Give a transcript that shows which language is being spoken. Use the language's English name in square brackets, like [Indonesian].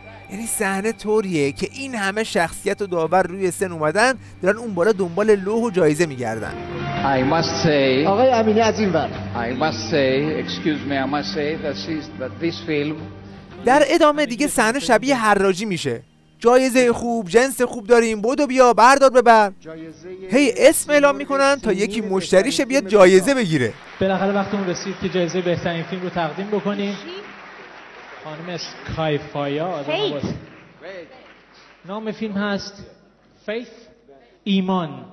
[Persian] یعنی صحنه طوریه که این همه شخصیت و داور روی سن اومدن دارن اون بالا دنبال لوح و جایزه میگردن. [English] I must say, [Persian] آقای امینی از این ور. [English] I must say, excuse me, I must say that this film. [Persian] در ادامه دیگه صحنه شبیه حراجی میشه. جایزه خوب، جنس خوب داریم، بدو بیا بردار ببر. هی اسم اعلام میکنن تا یکی مشتریشه بیاد جایزه بگیره. بالاخره وقتمون رسید که جایزه بهترین فیلم رو تقدیم بکنیم. خانم اسکایفایا نام فیلم هست فیث، ایمان.